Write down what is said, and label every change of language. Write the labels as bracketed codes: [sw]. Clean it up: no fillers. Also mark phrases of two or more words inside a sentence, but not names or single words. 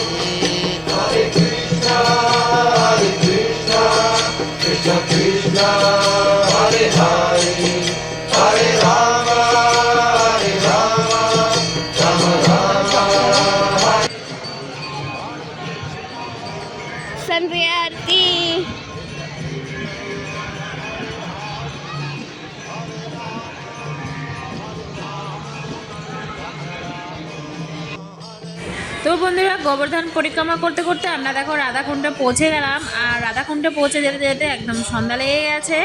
[sa] Hare Krishna, Krishna Krishna, Hare Hare, Hare Rama, Rama Rama. Sampriyarti. [bn] তো বন্ধুরা, গোবর্ধন পরিক্রমা করতে করতে আমরা দেখো রাধাকুণ্ডে পৌঁছে গেলাম। আর রাধাকুণ্ডে পৌঁছে যেতে যেতে একদম সন্ধ্যা লেগে গেছে।